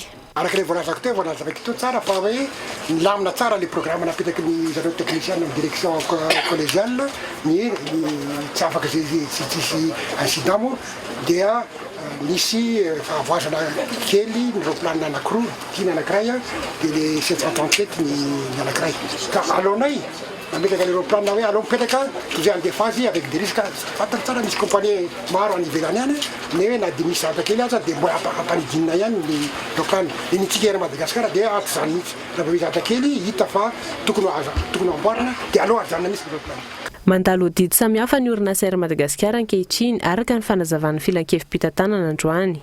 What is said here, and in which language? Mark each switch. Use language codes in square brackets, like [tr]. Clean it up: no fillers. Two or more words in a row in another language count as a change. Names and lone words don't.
[mg] Arak'ilay voalazako teo voalazako teo tsara fa hoe milamina tsara le programme napetraky ny zareo technicien amin'ny [fr] direction collégiale [mg] ny tsy afaka tsisy incident moa dia misy fahavoazana kely ny aeroplane anankiroa, 10 anankiray dia le 737 ny anankiray. Ka alohanay nametraka an'ireo planina hoe aloha mipetraka toy andefazy [fr] avec des risques [mg] fantany tsara misy compagnie maro any ivelany any ne hoe na de misy zavatra kely aza de mbo ampapanidinina ihany le lokany le nitsika ery Madagasikara de aty zany mihitsy raha misy zavatra kely hita fa tokony amboarina de aloha ajanona misy ireo planina. Mandalo audit samihafa ny orinasa ery Madagasikara ankehitriny araka ny fanazavan'ny filan-kevim-pitantanana androany.